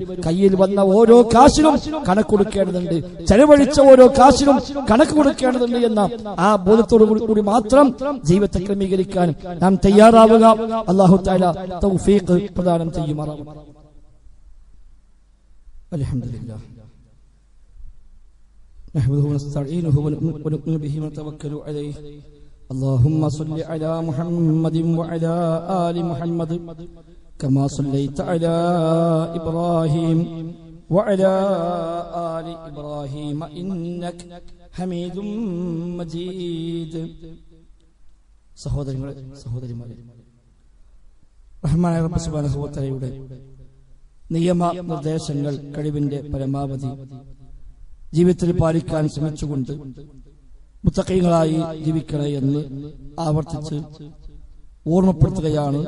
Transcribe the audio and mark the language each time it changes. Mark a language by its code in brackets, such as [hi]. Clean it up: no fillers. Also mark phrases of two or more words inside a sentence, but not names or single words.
[ml] കയ്യിൽ വന്ന ഓരോ കാശിനും കണക്ക് കൊടുക്കേണ്ടതുണ്ട്, ചെലവഴിച്ച ഓരോ കാശിനും കണക്ക് കൊടുക്കേണ്ടതുണ്ട് എന്ന ആ ബോധത്തോടു കൂടി മാത്രം ജീവിതത്തെ ക്രമീകരിക്കാൻ നാം തയ്യാറാവുക. [ar] الله تعالى [ml] തൗഫീഖ് പ്രദാനം ചെയ്യുമാറാവട്ടെ. അൽഹംദുലില്ലാഹ്. [ar] نحمده ونستعينه ونؤمن به ونتوكل عليه اللهم صل على محمد وعلى آل محمد كما صليت على إبراهيم وعلى آل إبراهيم إنك حميد مجيد. [ml] സഹോദരിമാരെ, റഹ്മാനായ റബ്ബ് [ar] سبحانه وتعالى [ml] നിയമ നിർദ്ദേശങ്ങൾ കഴിവിന്റെ പരമാവധി ജീവിതത്തിൽ പാലിക്കാൻ ശ്രമിച്ചുകൊണ്ട് മുത്തഖീങ്ങളായി ജീവിക്കണേ എന്ന് ആവർത്തിച്ച് ഓർമ്മപ്പെടുത്തുകയാണ്.